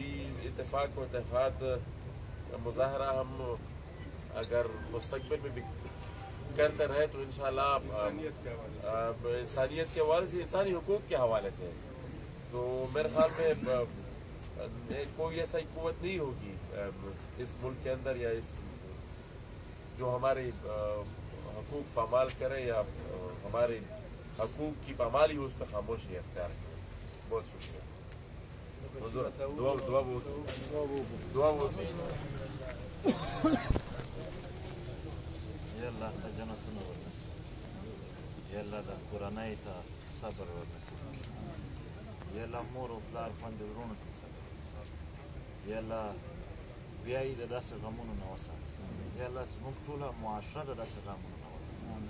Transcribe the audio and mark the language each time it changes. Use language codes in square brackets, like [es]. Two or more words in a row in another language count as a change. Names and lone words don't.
[ur] و اتحاد مظاہرہ ہم اگر مستقبل میں بھی کرتے رہے تو انشاءاللہ انسانیت کے حوالے سے, انسانی حقوق کے حوالے سے, تو میرے خیال میں کوئی ایسا قوت نہیں ہوگی اس ملک کے اندر یا اس جو ہمارے حقوق پامال کرے یا ہمارے حقوق کی پامالی ہو اس پہ خاموشی اختیار کرے. بہت شکریہ. دعا [ps] یا اللہ تا جنتونه ورنصیب کړي. یا الله د کورنۍ ته صبر ورنصیب کړي. یا الله مور او پلار خویندې وروڼو ته صبر ورنصیب. یا الله بیا یې د داسې غمونو نه وساتي. یا الله زموږ ټوله معاشره د داسې غمونو نه وساتي.